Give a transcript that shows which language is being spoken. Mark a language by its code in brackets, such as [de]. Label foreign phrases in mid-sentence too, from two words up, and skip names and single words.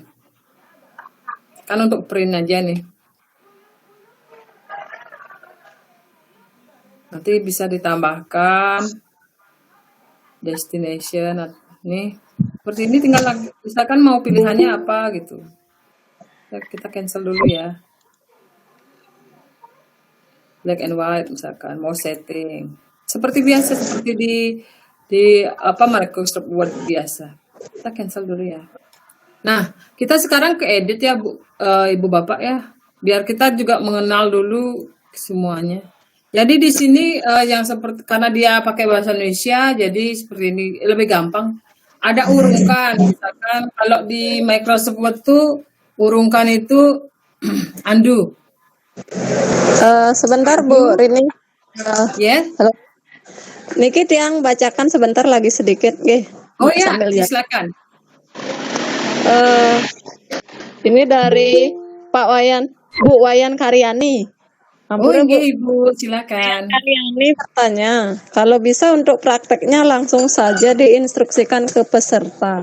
[id] Kan untuk print aja nih. Nanti bisa ditambahkan destination. Nih, seperti ini tinggal lagi. Misalkan mau pilihannya apa gitu. Kita cancel dulu ya. [en] Black and white [id] misalkan. Mau setting. Seperti biasa, seperti di Microsoft Word biasa. Kita cancel dulu ya. Nah, kita sekarang ke edit ya, Ibu Bapak ya. Biar kita juga mengenal dulu semuanya. Jadi di sini yang seperti karena dia pakai bahasa Indonesia, jadi seperti ini lebih gampang. Ada urungkan, misalkan kalau di Microsoft Word tuh urungkan itu undo. Sebentar Bu Rini. Yes. Halo. [ban] Niki tiang [id] bacakan sebentar lagi sedikit, Oh ya, sambil ya. silakan. Ini dari Pak Wayan, Bu Wayan Karyani. Oh iya Ibu, silakan. Karyani bertanya, kalau bisa untuk prakteknya langsung saja diinstruksikan ke peserta.